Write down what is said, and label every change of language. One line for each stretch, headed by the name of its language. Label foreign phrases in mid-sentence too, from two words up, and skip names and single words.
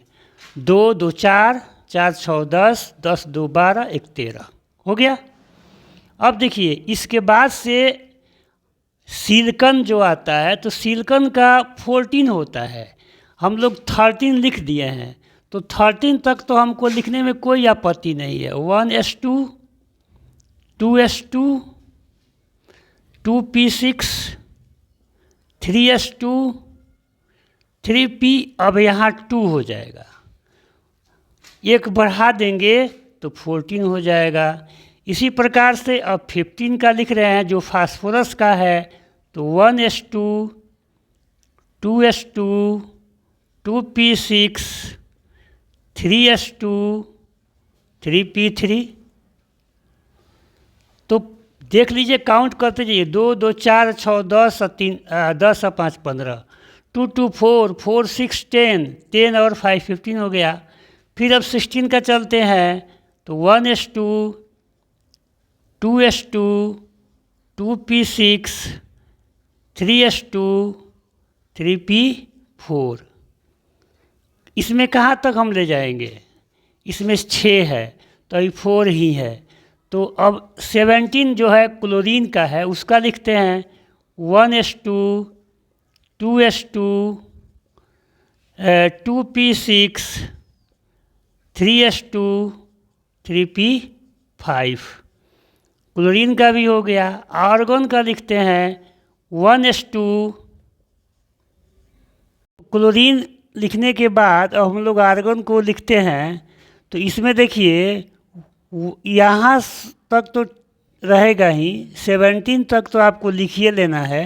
Hindi: 2 2 4 4 6 10 10 2 12 1 13 हो गया। अब देखिए इसके बाद से सिलिकॉन जो आता है, तो सिलिकॉन का 14 होता है। हम लोग 13 लिख दिए हैं, तो 13 तक तो हमको लिखने में कोई आपत्ति नहीं है। 1s2, 2s2, 2p6, 3s2, 3p, अब यहाँ 2 हो जाएगा। एक बढ़ा देंगे तो 14 हो जाएगा। इसी प्रकार से अब 15 का लिख रहे हैं जो फास्फोरस का है, तो 1s2, 2s2, 2p6, 3s2, 3p3। तो देख लीजिए, काउंट करते जाइए। 2 2 4 6 10 और 3 10 और 5 15, 2 2 4 4 6 10 10 और 5 15 हो गया। फिर अब 16 का चलते हैं, तो 1s2, 2s2, 2p6, 3s2, 3p4। इसमें कहाँ तक हम ले जाएंगे, इसमें 6 है तो अभी 4 ही है। तो अब 17 जो है क्लोरीन का है, उसका लिखते हैं 1s2, 2s2, 2p6, 3s2, 3p5। क्लोरीन का भी हो गया। आर्गन का लिखते हैं 1s2। क्लोरीन लिखने के बाद अब हम लोग आर्गन को लिखते हैं, तो इसमें देखिए यहाँ तक तो रहेगा ही, 17 तक तो आपको लिखिए लेना है।